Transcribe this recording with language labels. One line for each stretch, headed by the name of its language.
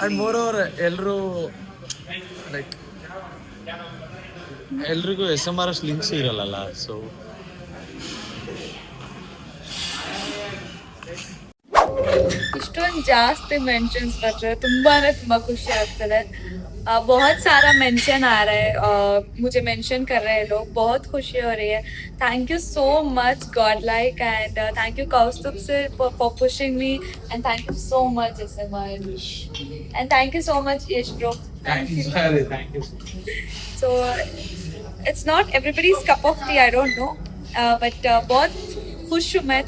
Kannada: And more over ಎಲ್ರು like ಎಲ್ರಿಗೂ SMR links ಇರಲ್ಲ.
English: so
Kannada: ಇಷ್ಟೊಂದು ಜಾಸ್ತಿ ಮೆನ್ಷನ್ಸ್ ಬರ್ತಾರೆ, ತುಂಬಾನೇ ತುಂಬಾ ಖುಷಿ ಆಗ್ತದೆ.
Hindi: बहुत सारा मेंशन आ रहा है, मुझे मेंशन कर रहे हैं लोग, बहुत खुशी हो रही है.
English: Thank you so much Godlike, and thank you Kaustubh sir for pushing me, and thank you so much SMR, and thank you so much Yash bro. thank you. So it's not everybody's cup of tea, I don't know, but
Hindi: बहुत खुश हूँ मैं.